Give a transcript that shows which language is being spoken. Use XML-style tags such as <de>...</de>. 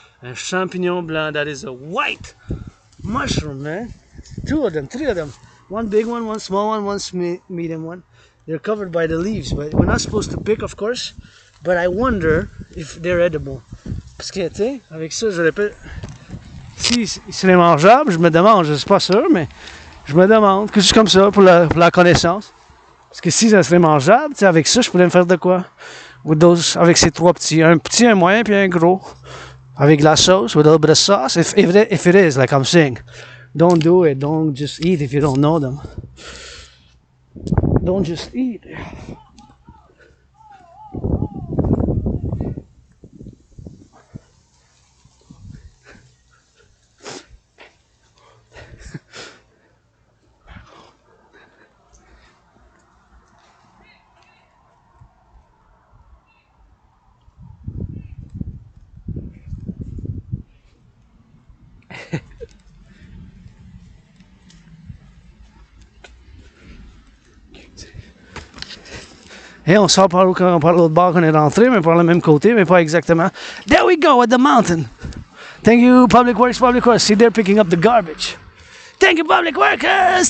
<fr>Un champignon blanc.</fr> <en>That is a white mushroom, man. 2 of them, 3 of them. One big one small one medium one. They're covered by the leaves, but we're not supposed to pick, of course. But I wonder if they're edible.</en> <fr>Parce que, tu sais, avec ça, je répète, si c'est mangeable, je me demande, je suis pas sûr, mais je me demande, que juste comme ça, pour la connaissance. Parce que si ça serait mangeable, tu sais, avec ça, je pourrais me faire de quoi?</fr> <en>With those,</en> <fr>avec ces trois petits, un petit, un moyen, puis un gros. Avec la sauce,</fr> <en>with a little bit of sauce, if it is, like I'm saying. Don't do it, don't just eat if you don't know them. Don't just eat.</en> <fr>Et on sort par l'autre bord qu'on est rentré, mais par le même côté, mais pas exactement.</fr> <en>There we go, at the mountain. Thank you, Public Works. See, they're picking up the garbage. Thank you, Public Workers.</en>